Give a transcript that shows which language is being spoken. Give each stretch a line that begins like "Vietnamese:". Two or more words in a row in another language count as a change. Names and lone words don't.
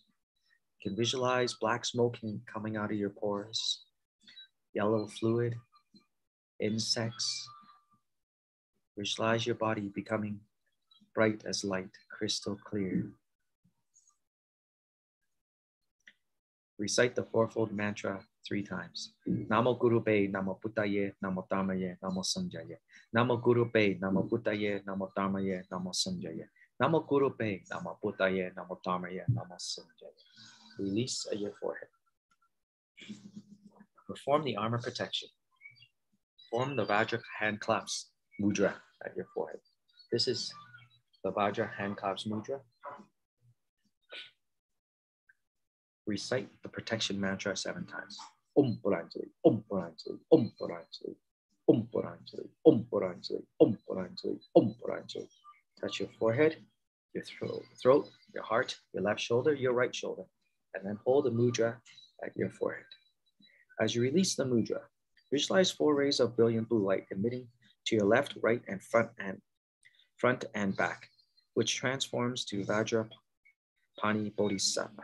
English: You can visualize black smoke coming out of your pores, yellow fluid, insects. Visualize your body becoming bright as light, crystal clear. Recite the 4-fold mantra 3 times.
Sanskrit: Namo Guru Be, Namo Buddhaye, Namo Dharmaye, Namo Sanjaye. Namo Guru Be, Namo Buddhaye, Namo Dharmaye, Namo Sanjaye. Namo Guru Be, Namo Buddhaye, Namo Dharmaye, Namo Sanjaye.
English: Release at your forehead. Perform the armor protection. Form the Vajra hand claps mudra at your forehead. This is the Vajra hand claps mudra. Recite the protection mantra 7 times.
Sanskrit: Om Puranjali, Om Puranjali, Om Puranjali, Om Puranjali, Om Puranjali, Om Puranjali, Om Puranjali.
English: Touch your forehead, your throat, your heart, your left shoulder, your right shoulder, and then hold the mudra at your forehead. As you release the mudra, visualize 4 rays of brilliant blue light emitting to your left, right, and front and back, which transforms to Vajrapani Bodhisattva.